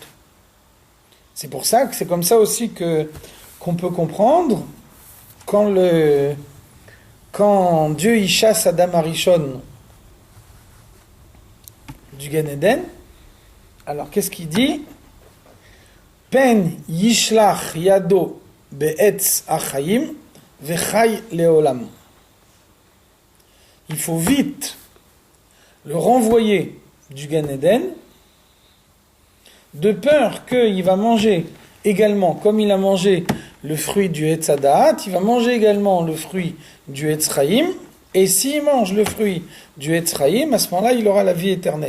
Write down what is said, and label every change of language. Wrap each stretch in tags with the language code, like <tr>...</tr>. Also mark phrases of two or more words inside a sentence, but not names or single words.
<fr>C'est pour ça que c'est comme ça aussi qu'on peut comprendre quand Dieu y chasse</fr> <he>אדם הראשון</he> <fr>du Gan Eden, alors qu'est-ce qu'il dit?</fr> <he>פן ישלח ידו בעץ החיים וחי לעולם.</he> <fr>Il faut vite le renvoyer du Gan Eden, de peur qu'il va manger également, comme il a mangé le fruit du</fr> <he>עץ הדעת,</he> <fr>il va manger également le fruit du</fr> <he>עץ חיים,</he> <fr>et s'il mange le fruit du</fr> <he>עץ חיים,</he> <fr>à ce moment-là, il aura la vie éternelle.</fr>